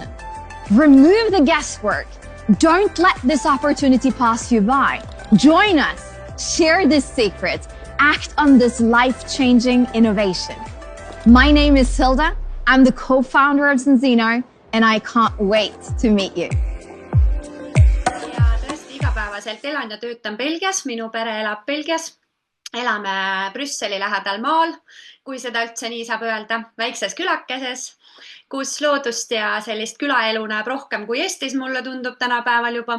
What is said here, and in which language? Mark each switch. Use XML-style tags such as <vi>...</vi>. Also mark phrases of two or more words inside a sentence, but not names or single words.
<en>Remove the guesswork. Don't let this opportunity pass you by. Join us. Share this secret. Act on this life-changing innovation. My name is Hilda. I'm the co-founder of Sensino, and I can't wait to meet you.</en> <et>Ja tõesti igapäevaselt elan ja töötan Belgias, minu pere elab Belgias. Elame Brüsseli lähedal maal, kui seda üldse nii saab öelda, väikses külakeses, kus loodust ja sellist külaelu näeb rohkem kui Eestis, mulle tundub tänapäeval juba.</et>